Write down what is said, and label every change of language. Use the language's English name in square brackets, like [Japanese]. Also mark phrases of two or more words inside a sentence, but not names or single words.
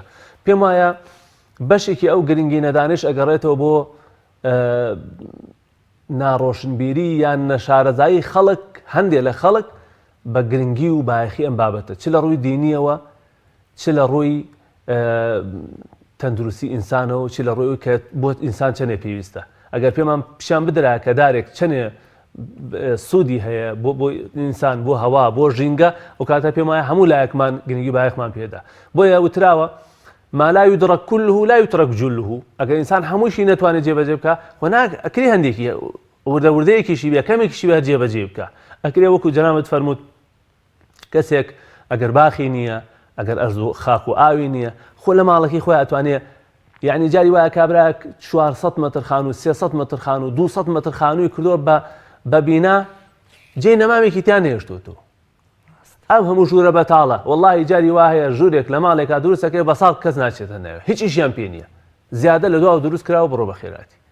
[Central Kurdish] پێم وایە بەشێکی ئەو گرنگی نەدانش ئەگەڕێتەوە بۆ ناڕۆشنبیری یان نەشارەزایی خەڵک هەندێک لە خەڵک بە گرنگی و بایەخی ئەم بابەتە چ لە ڕووی دینیەوە چ لە ڕووی تەندروستی ئینسانەوە چ لە ڕووی کە بۆ ئینسان چەندێ پێویستە ئەگەر پێمان پیشان بدرا کە دارێک چەندێ سوودی هەیە بۆ ئینسان بۆ هەوا بۆ ژینگە و کاتە پێم وایە هەموو لایەکمان گرنگی بایەخمان پێدا بۆیە وتراوە [Arabic] ما لا يدرك كله لا يترك جله [Central Kurdish] ئەگەر ئینسان هەمووشی نەتوانێت جێبەجێ بکە ئەکری هەندێکی وردەوردەیەکیشی بێ کەمێکیشی بە جێبەجێ بکە ئەکرێ وەکو جەنابەت فەرمووت کەسێک ئەگەر باخی نییە ئەگەر ئەرز و خاک و ئاوی نییە خۆ لە ماڵەکەی خۆی ئەتوانێت یعنی جاری وایە کابرا 400 متر خان و 300 متر خان و 200 متر خانووی کردووە بە بینا جێی نەمامێکی تیان نێشتوتەوە ئەو هەموو ژوورە بەتاڵە واللهی جاری وایە ژوورێک لە ماڵێکا دروستەکەی بە ساڵ کەس ناچێتە ناوێ هیچ ئیشیان پێ نییە زیادە لە دواوە دروست کراوە بڕۆ بە خێراتی